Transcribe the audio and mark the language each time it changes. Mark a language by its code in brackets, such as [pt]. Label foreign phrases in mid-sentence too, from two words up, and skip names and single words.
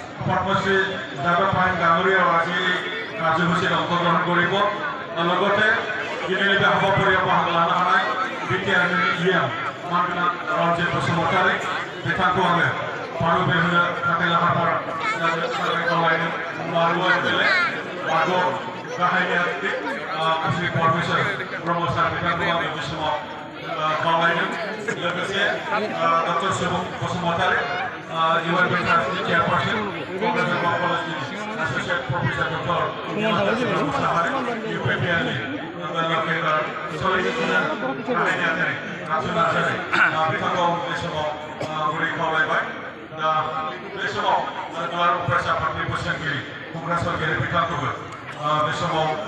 [as] পদ্মশ্ৰী যাদৱ পায়েং ডাঙৰীয়াও আজি কাৰ্যসূচীত অংশগ্ৰহণ কৰিব লগতে দিল্লী সভাপতি বাহাদুৰ হানাই [brx] বিটিআরनि ইএম मानगोनां रन्जित बसुमतारी बिथांखौ आङो बारु बेहोनो थाखाय लाहार फाहार खालामनो मारुआ एमएलए बागो गाहाय नेहाथि श्री परमेश्वर ब्रह्म सार बिथांखौ आङो बे समाव खावलायदों लोगोसे डक्टर सुबुं बसुमतारी इउएनपि ट्रास्टनि चेयारपार्सन क'क्राझार ला कलेजनि एस'सिएट प्रफेसर डक्टर मुसाहारि इउपिपिएलनि सोलिगासिनो गाहाय नेहाथारि नाथुर नार्जारि बिथांखौ बे समाव गुरै खावलायबाय दा बे समाव दुलाराय प्रेस आफादनि बोसोनगिरि खुंग्रा सरगिरि बिथांखौबो बे समाव